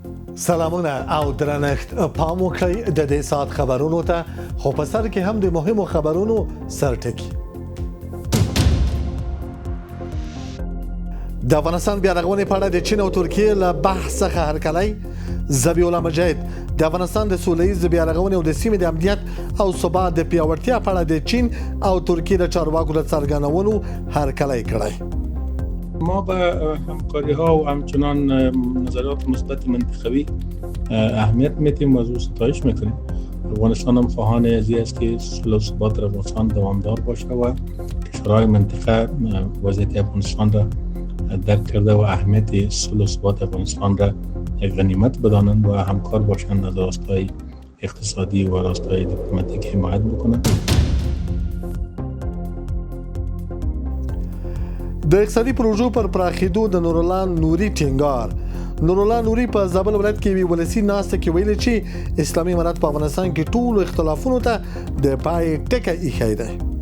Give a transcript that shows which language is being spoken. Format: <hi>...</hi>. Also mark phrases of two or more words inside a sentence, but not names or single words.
<ps>سلامونه او درنښت پام وکړئ د دې سات خبرونو ته خو په سر کې هم د مهمو خبرونو سرټکی د افغانستان بیا رغونې په اړه د چین او ترکیې له بحث څخه هرکلی ذبیح الله مجاهد د افغانستان د سولهییز بیا رغونې او د سیمې د امنیت او ثبات د پیاوړتیا په اړه د چین او ترکیې د چارواکو د څرګندونو هرکلی کړی.</ps> <fa>ما به همکاری ها و همچنان نظریات مثبت منطقوی اهمیت میدیم، موضوع ستایش میکنیم. افغانستان هم خواهان ازی است که صلح و ثبات در افغانستان دوامدار باشه و کشورهای منطقه وضعیت افغانستان را درک کرده و اهمیت صلح و ثبات افغانستان را غنیمت بدانند و همکار باشند، از راستای اقتصادی و راستای دیپلماتیک حمایت بکنند.</fa> <ps>د اقتصادي پروژو پر پراخېدو د نورالله نوري ټینګار. نورالله نوري په زابل ولایت کې وی ولسی ناسته کې ویل چې اسلامي امارات په افغانستان کې ټول اختلافونو ته د پای ټکی ایښی دی.</ps>